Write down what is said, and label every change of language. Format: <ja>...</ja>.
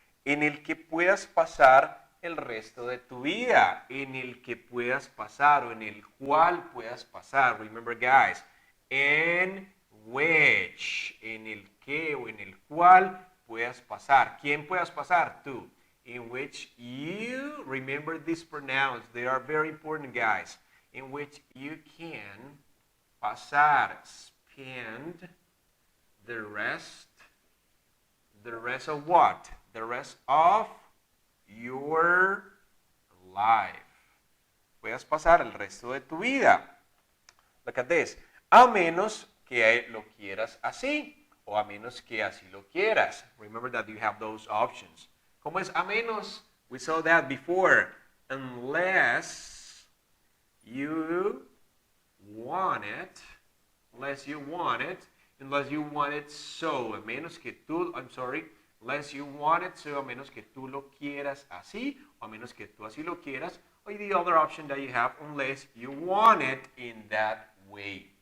<es>En el que puedas pasar el resto de tu vida. En el que puedas pasar o en el cual puedas pasar.</es> <en>Remember, guys.</en> <es>En which. En el que o en el cual puedas pasar. ¿Quién puedas pasar? Tú.</es> <en>In which you, remember these pronouns. They are very important, guys. In which you can pasar. Spend the rest of what? The rest of your life.</en> <es>Puedes pasar el resto de tu vida.</es> <en>Look at this.</en> <es>A menos que lo quieras así, o a menos que así lo quieras.</es> <en>Remember that you have those options.</en> <es>¿Cómo es a menos?</es> <en>We saw that before. Unless you want it, unless you want it so,</en> <es>a menos que tú,</es> <en>unless you want it so,</en> <es>a menos que tú lo quieras así, o a menos que tú así lo quieras,</es> <en>or the other option that you have, unless you want it in that way.</en>